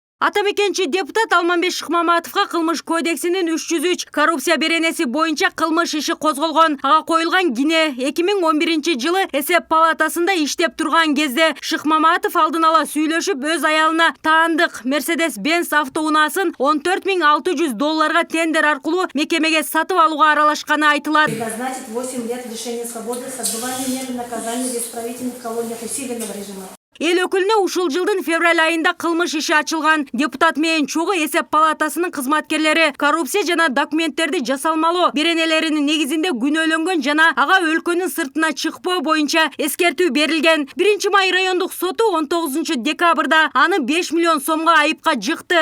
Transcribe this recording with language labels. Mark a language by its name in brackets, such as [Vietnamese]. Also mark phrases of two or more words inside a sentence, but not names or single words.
[Kyrgyz] Атамекенчи депутат Алманбек Шыкмаматовго кылмыш кодексинин 303 коррупция беренеси боюнча кылмыш иши козголгон. Ага коюлган кине 2011-жылы эсеп палатасында иштеп турган кезде Шыкмаматов алдын ала сүйлөшүп өз аялына таандык Mercedes-Benz автоунаасын $14,600 тендер аркылуу мекемеге сатып алууга аралашканы айтылат. [Russian] Назначить 8 лет лишения свободы с отбыванием меры наказания в исправительных колониях усиленного режима. [Kyrgyz] Эл өкүлүнө ушул жылдын февраль айында кылмыш иши ачылган. Депутат менен чогуу эсеп палатасынын кызматкерлери коррупция жана документтерди жасалмалоо беренелеринин негизинде күнөөлөнгөн жана ага өлкөнүн сыртына чыкпоо боюнча эскертүү берилген. 1-май райондук соту 19-декабрда аны 5 миллион сомго айыпка жыкты.